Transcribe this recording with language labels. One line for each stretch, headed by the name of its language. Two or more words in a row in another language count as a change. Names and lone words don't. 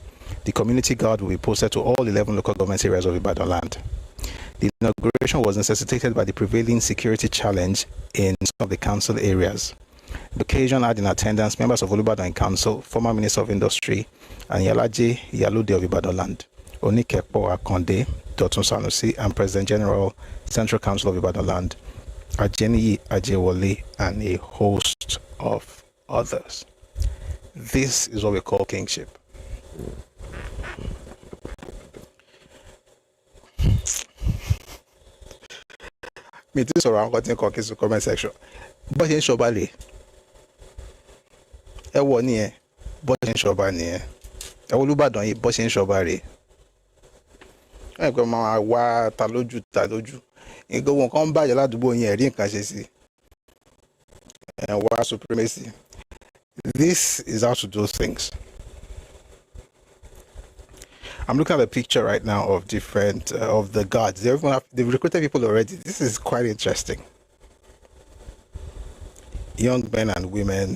English: The community guard will be posted to all 11 local government areas of Ibadan land. The inauguration was necessitated by the prevailing security challenge in some of the council areas. The occasion had in attendance members of Olubadan Council, former Minister of Industry, and Yalaje Yalude of Ibadan land, Onikepo Akonde, Dotun Sanusi, and President General, Central Council of Ibadan land, Ajeniyi Ajewole, and a host of others. This is what we call kingship. Me too, so I'm going to comment section. But in Shobali,
Yoruba: wọ ni ẹ bó ṣe ń ṣọba nìyẹn Olúbàdàn yìí bó ṣe ń ṣọba rèé ẹ pé máa wá ta lójú nǹkan wọn kan ń bàjẹ́ ládùúgbò yẹn rí nǹkan ṣe sí ẹ wá supremacy.
English: This is how to do things. I'm looking at a picture right now of different of the guards. They've recruited people already. This is quite interesting. Young men and women.